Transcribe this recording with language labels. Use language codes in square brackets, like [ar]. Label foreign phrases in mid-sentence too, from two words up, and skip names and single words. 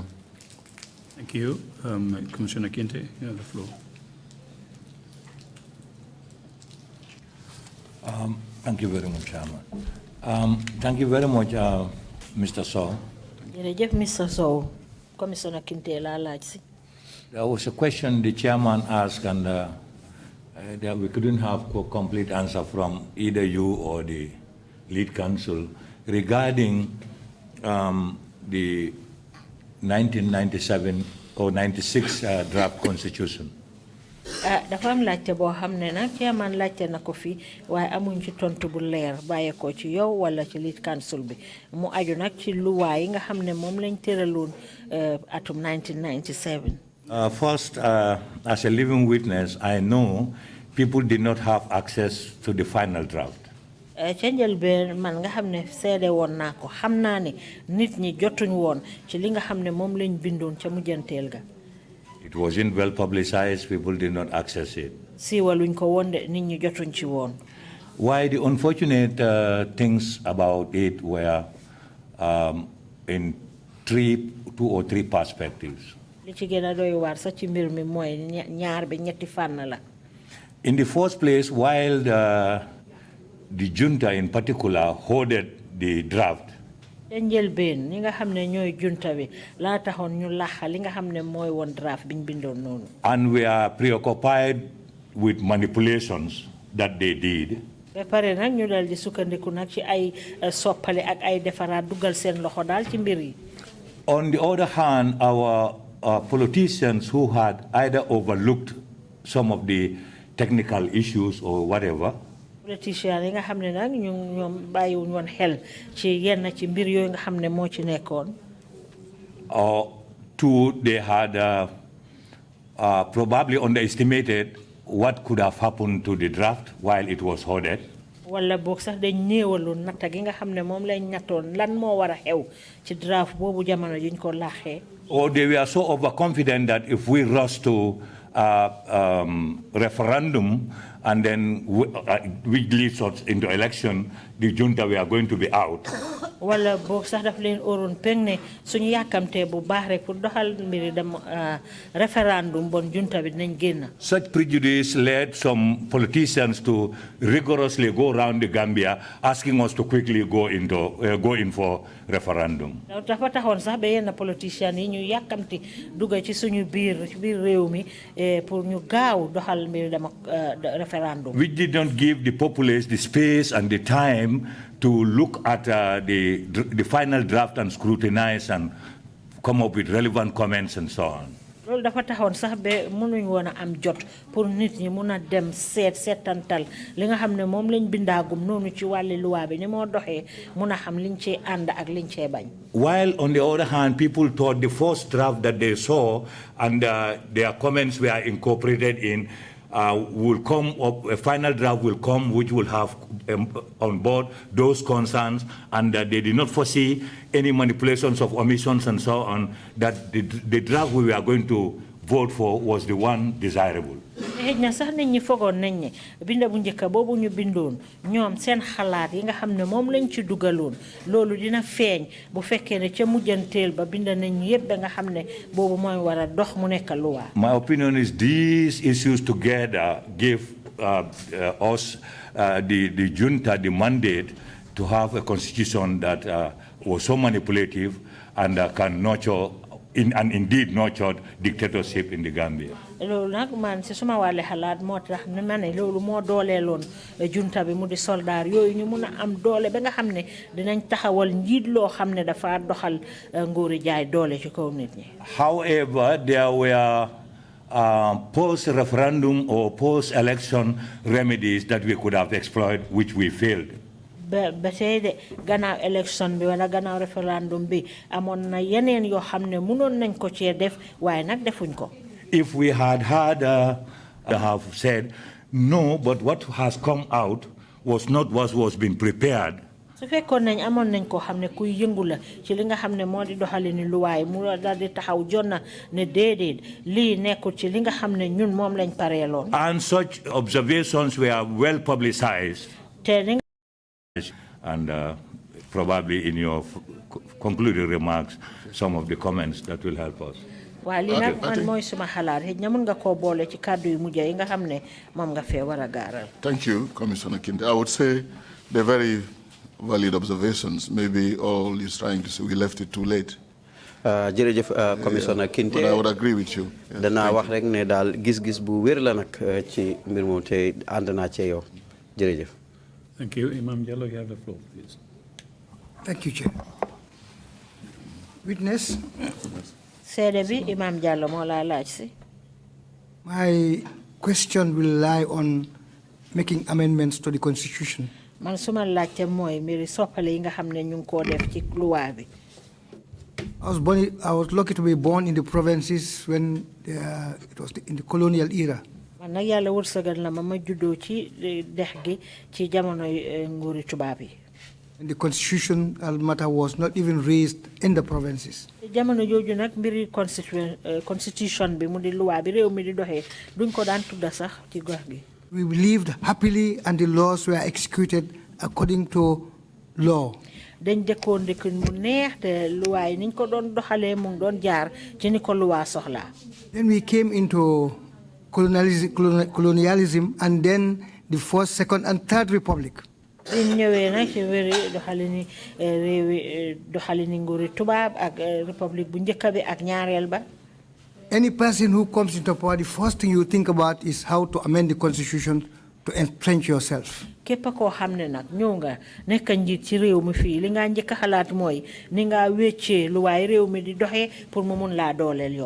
[en] Thank you. Commissioner Kinte, you have the floor. Thank you very much, Chairman. Thank you very much, Mr. Sow. [wo] Mr. Sow, Commissioner Kinte la laaj si. [en] There was a question the chairman asked, and that we couldn't have a complete answer from either you or the lead counsel regarding the 1997 or 96 draft constitution. [wo] Dafa am laajte boo xam ne nag chairman laajte na ko fi waaye amuñ ci tontu bu leer bàyyi ko ci yow wala ci [en] lead counsel [wo] bi mu aju nag ci luwaay yi nga xam ne moom lañ tëraloon atum 1997. [en] First, as a living witness, I know people did not have access to the final draft. [wo] Ca njëlbeen man nga xam ne seede woon naa ko xam naa ne nit ñi jotuñ woon ci li nga xam ne moom lañ bindoon ca mujjanteel ga. [en] It wasn't well publicized, people did not access it. [wo] Siiwaluñ ko woon de nit ñi jotuñ ci woon. [en] Why the unfortunate things about it were in 2 or 3 perspectives. [wo] li ci gëna doy war sax ci mbir mi moy ñaar bi ñetti fànn la. [en] In the first place, while the junta in particular hoarded the draft, [wo] njëlbeen ñi nga xam ne ñooy junta bi laa taxoon ñu laxa li nga xam ne mooy woon draft biñ bindoon noonu. [en] and we are preoccupied with manipulations that they did. [wo] ba pare nag ñu dal di sukkandiku nag ci ay soppale ak ay defaraat dugal seen loxo daal ci mbir yi. [en] On the other hand, our politicians who had either overlooked some of the technical issues or whatever, [wo] politiciens yi nga xam ne nag ñoom bàyyiwuñ woon xel ci yenn ci mbir yooyu nga xam ne moo ci nekkoon. [en] two, they had probably underestimated what could have happened to the draft while it was hoarded. [wo] wala boog sax dañ néewaloon natta gi nga xam ne moom lañ nattoon lan moo war a xew ci draft boobu jamono juñ ko laaxee. [en] Or they were so overconfident that if we rush to referendum and then which leads us into election, the junta we are going to be out. [wo] wala boog sax daf leen óoroon peng ne suñu yàkkamtee bu baax rek pour doxal mbiri dem référendum bon junta bi dinañ génn. [en] Such prejudice led some politicians to rigorously go around the Gambia asking us to quickly go in for referendum. [wo] dafa taxoon sax ba yenn politiciens yi ñu yàkkamti dugg ci suñu biir réew mi pour ñu gaaw doxal mbiri dem referendum. [en] Which did not give the populace the space and the time to look at the final draft and scrutinize and come up with relevant comments and so on. [wo] loolu dafa taxoon sax ba mënuñ woon a am jot pour nit ñi mun a dem seetantal li nga xam ne moom lañ bindaagum noonu ci wàlli luwaa bi ni moo doxee mun a xam liñ cee ànd ak liñ cee bañ. [en] While on the other hand, people thought the first draft that they saw and their comments were incorporated in will come up, a final draft will come which will have on board those concerns, and they did not foresee any manipulations of omissions and so on, that the draft we were going to vote for was the one desirable. [wo] xëj na sax nit ñi fogoon nañ ne binda bu njëkk boobu ñu bindoon ñoom seen xalaat yi nga xam ne moom lañ ci dugaloon loolu dina feeñ bu fekkee ne ca mujjanteel ba binda nañ yépp ba nga xam ne boobu mooy war a dox mu nekk luwaa. [en] My opinion is these issues together give us the junta the mandate to have a constitution that was so manipulative and can nurture and indeed nurtured dictatorship in the Gambia. [wo] loolu nag man si suma wàlle xalaat moo tax ne ma ne loolu moo dooleeloon junta bi mu di soldaar yooyu ñu mun a am doole ba nga xam ne dinañ taxawal njiit loo xam ne dafa doxal nguuri jaay doole ci kaw nit ñi. [en] However, there were post-referendum or post-election remedies that we could have explored, which we failed. [wo] ba tey de gannaaw élection bi wala gannaaw référendum bi amoon na yeneen yoo xam ne mënoon nañ ko cee def waaye nag defuñ ko. [en] If we had have said no, but what has come out was not what was being prepared. [wo] su fekkoon nañ amoon nañ ko xam ne kuy yëngu la ci li nga xam ne moo di doxalini luwaay mu daal di taxaw jonna ne déedéet lii nekkul ci li nga xam ne ñun moom lañ pareeloon. [en] And such observations were well publicized. And probably in your concluding remarks, some of the comments that will help us. [wo] waaw li nag man mooy suma xalaat xëy na mën nga koo boole ci kàddu yu mujj yi nga xam ne moom nga fee war a gaaral. [en] Thank you, Commissioner Kinte. I would say they're very valid observations. Maybe all he's trying to say, we left it too late. [wo] jërëjëf Commissioner Kinte. [en] But I would agree with you. [wo] danaa wax rek ne daal gis-gis bu wér la nag ci mbir moom te ànd naa cee yow jërëjëf. [en] Thank you. Imam Jallow, you have the floor, please. Thank you, Chair. Witness. [wo] seede bi Imam Jallow moo laa laaj si. [en] My question will lie on making amendments to the Constitution. [wo] man suma laajte mooy mbiri soppale yi nga xam ne ñu ngi koo def ci luwaa bi. [en] I was lucky to be born in the provinces when it was in the colonial era. [wo] man nag yàlla wërsëgal na ma juddoo ci dex gi ci jamono nguuri tubaab yi. [en] And the constitutional matter was not even raised in the provinces. [wo] jamono jooju nag mbiri constitution bi mu di luwaa bi réew mi di doxee duñ ko daan tudda sax ci gox gi. [en] We lived happily and the laws were executed according to law. [wo] dañ dëkkoon dëkkin mu neex te luwaay niñ ko doon doxalee mu ngi doon jaar ci ni ko luwaa soxlaa. [en] Then we came into colonialism and then the first, second, and third republic. [wo] biñ ñëwee nag ci wéri doxalini réewi doxalini nguuri tubaab ak république bu njëkk bi ak ñaareel ba. [en] Any person who comes into power, the first thing you think about is how to amend the constitution to entrench yourself. [wo] képp koo xam ne nag ñëw nga nekk njiit ci réew mi fii li nga njëkk a xalaat mooy ni nga wéccee lu waay réew mi di doxee pour mu mun laa dooleel yow.